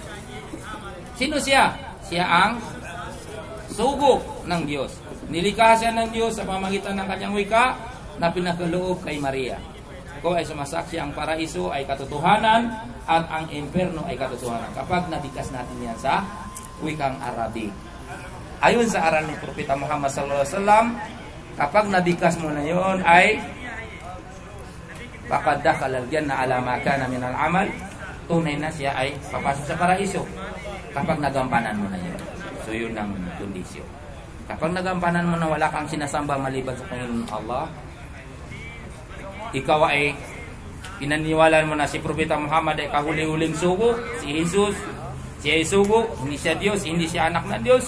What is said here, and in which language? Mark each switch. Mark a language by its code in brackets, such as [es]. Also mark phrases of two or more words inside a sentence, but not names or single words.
[tl] Sino siya? Siya ang sugo ng Diyos. Nilikha siya ng Diyos sa pamamagitan ng kanyang wika na pinakaloob kay Maria. Ako ay sumasaksi ang paraiso ay katotohanan at ang imperno ay katotohanan. Kapag nabigkas natin yan sa wikang Arabic. Ayon sa aral ng Propeta Muhammad [ar] صلى الله عليه وسلم, [tl] kapag nabigkas mo na yon ay [ar] فقد دخل الجنة على ما كان من العمل. [tl] Tunay na siya ay papasok sa paraiso kapag nagampanan mo na yun. So yun ang kondisyon. Kapag nagampanan mo na wala kang sinasamba maliban sa Panginoon Allah, ikaw ay pinaniwalaan mo na si Propeta Muhammad ay kahuli-huling sugo, si Jesus, siya ay sugo, hindi siya Diyos, hindi siya anak ng Diyos.